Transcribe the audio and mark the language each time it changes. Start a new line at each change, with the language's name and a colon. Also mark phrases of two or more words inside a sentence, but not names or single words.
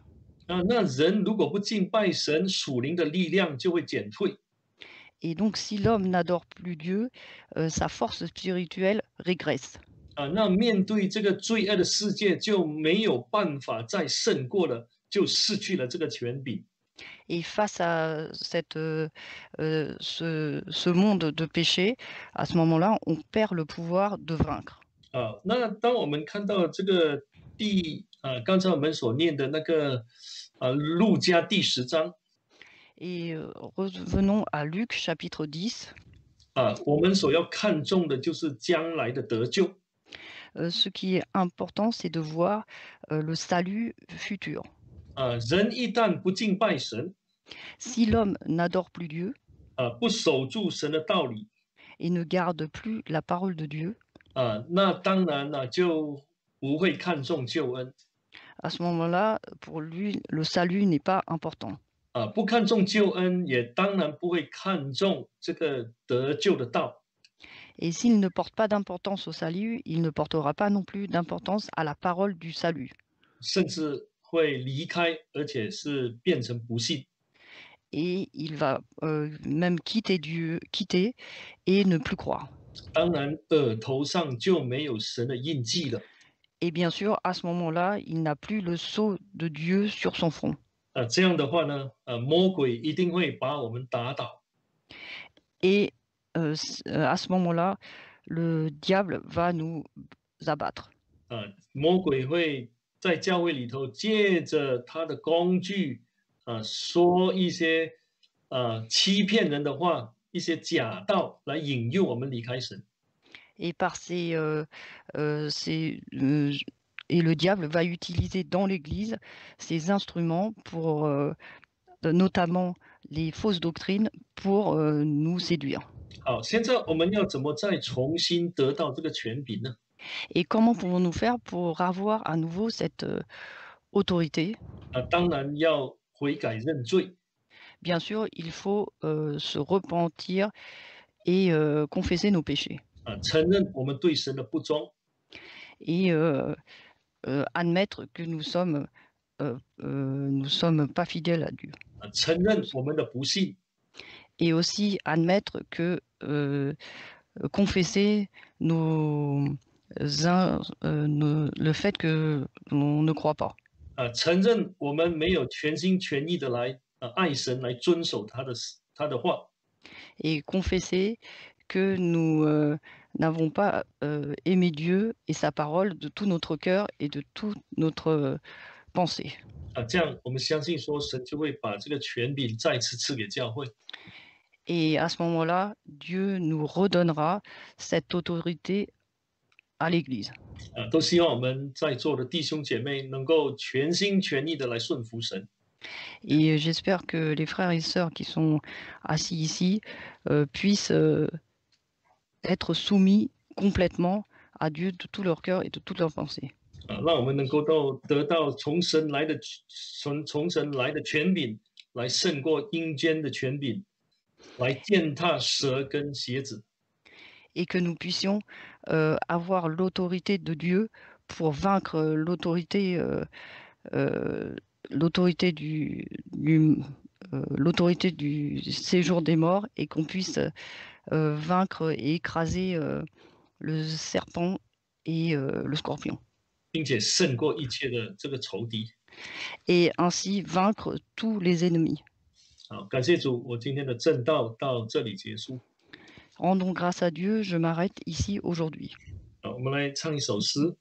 Chinese: 那人如果不敬拜神，属灵的力量就会减退。
French: Et donc, si l'homme n'adore plus Dieu, sa force spirituelle régresse.
Chinese: 那面对这个罪恶的世界，就没有办法再胜过了，就失去了这个权柄。
French: Et face à ce monde de péché, à ce moment-là, on perd le pouvoir de vaincre.
Chinese: 那当我们看到这个刚才我们所念的那个路加第10章
French: Et revenons à Luc chapitre 10.
Chinese: 我们所要看重的就是将来的得救。
French: Ce qui est important, c'est de voir le salut futur.
Chinese: 人一旦不敬拜神，
French: Si l'homme n'adore plus Dieu
Chinese: 不守住神的道理，
French: et ne garde plus la parole de Dieu,
Chinese: 那当然了，就不会看重救恩。
French: à ce moment-là, pour lui, le salut n'est pas important.
Chinese: 不看重救恩，也当然不会看重这个得救的道。
French: Et s'il ne porte pas d'importance au salut, il ne portera pas non plus d'importance à la parole du salut.
Chinese: 甚至会离开，而且是变成不信。
French: Et il va même quitter Dieu, quitter et ne plus croire.
Chinese: 当然，额头上就没有神的印记了。
French: Et bien sûr, à ce moment-là, il n'a plus le sceau de Dieu sur son front.
Chinese: 这样的话呢，魔鬼一定会把我们打倒。
French: Et à ce moment-là, le diable va nous abattre.
Chinese: 魔鬼会在教会里头借着他的工具，说一些欺骗人的话，一些假道来引诱我们离开神。
French: Et et le diable va utiliser dans l'Église ces instruments pour notamment les fausses doctrines pour nous séduire.
Chinese: 好，现在我们要怎么再重新得到这个权柄呢？
French: Et comment pouvons-nous faire pour avoir à nouveau cette autorité?
Chinese: 当然要悔改认罪。
French: Bien sûr, il faut se repentir et confesser nos péchés.
Chinese: 承认我们对神的不忠。
French: Et admettre que nous sommes pas fidèles à Dieu.
Chinese: 承认我们的不信。
French: Et aussi admettre que confesser le fait que l'on ne croit pas.
Chinese: 承认我们没有全心全意的来爱神，来遵守他的话。
French: Et confesser que nous n'avons pas aimé Dieu et sa parole de tout notre cœur et de toute notre pensée.
Chinese: 这样我们相信说，神就会把这个权柄再次赐给教会。
French: Et à ce moment-là, Dieu nous redonnera cette autorité à l'Église.
Chinese: 都希望我们在座的弟兄姐妹能够全心全意的来顺服神。
French: Et j'espère que les frères et sœurs qui sont assis ici puissent être soumis complètement à Dieu de tout leur cœur et de toute leur pensée.
Chinese: 让我们能够得到从神来的权柄，来胜过阴间的权柄，来践踏蛇跟蝎子。
French: Et que nous puissions avoir l'autorité de Dieu pour vaincre l'autorité du séjour des morts et qu'on puisse vaincre et écraser le serpent et le scorpion.
Chinese: 并且胜过一切的这个仇敌。
French: Et ainsi vaincre tous les ennemis.
Chinese: 好，感谢主，我今天的正道到这里结束。
French: Rendons grâce à Dieu, je m'arrête ici aujourd'hui.
Chinese: 好，我们来唱一首诗。